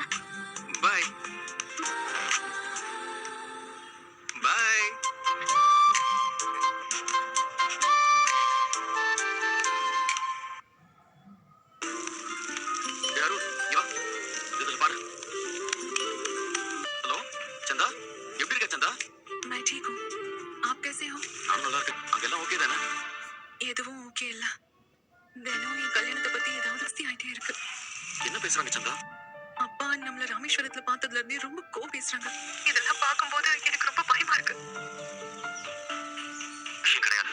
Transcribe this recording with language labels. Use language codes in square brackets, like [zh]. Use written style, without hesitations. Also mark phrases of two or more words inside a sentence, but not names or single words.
[ta] பாய் பாய். அருண், இங்க வா. இதுல பாரு. ஹலோ சந்தா, எப்படி இருக்க சந்தா? [hi] मैं ठीक हूँ. आप कैसे हो? [ta] நான் நல்லா இருக்கேன். அங்கெல்லாம் ஓகே தானே? எதுவும் ஓகே இல்ல. தினம் என் கல்யாணத்தை பத்தி ஏதாவது வசதி ஆயிட்டே இருக்கு. என்ன பேசுறாங்க சந்தா? அப்பா நம்மள ராமேஸ்வரத்துல பார்த்ததுல இருந்தே ரொம்ப பேசுறாங்க. இதெல்லாம் பார்க்கும்போது எனக்கு ரொம்ப பயமா இருக்கு. விஷயம் கிடையாது.